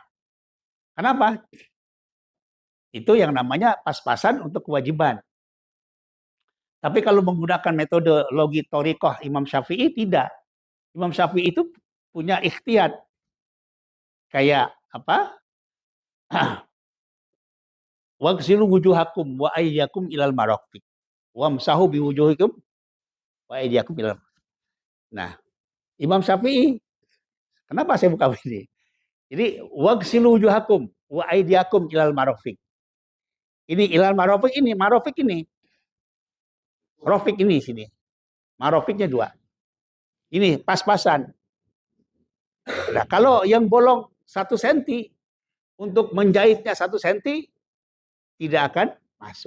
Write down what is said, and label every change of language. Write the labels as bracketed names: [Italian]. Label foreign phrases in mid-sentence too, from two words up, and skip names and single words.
[Indonesian] Kenapa? Itu yang namanya pas-pasan untuk kewajiban. Tapi kalau menggunakan metodologi Thoriqah Imam Syafi'i tidak. Imam Syafi'i itu punya ikhtiyat. Kayak apa? [Arabic] واغسلوا وجوهكم وأيديكم إلى المرافق. وامسحوا بوجوهكم وأيديكم إلى. [Indonesian] Nah, Imam Syafi'i, kenapa saya buka ini? [Arabic] Jadi واغسلوا وجوهكم وأيديكم إلى المرافق. [Indonesian] Ini [Arabic] إلى المرافق [Indonesian] ini, marafiq ini. Rafiq ini sini. Marafiqnya 2. Ini pas-pasan. Nah, kalau yang bolong 1 senti untuk menjahitnya 1 senti tidak akan masuk.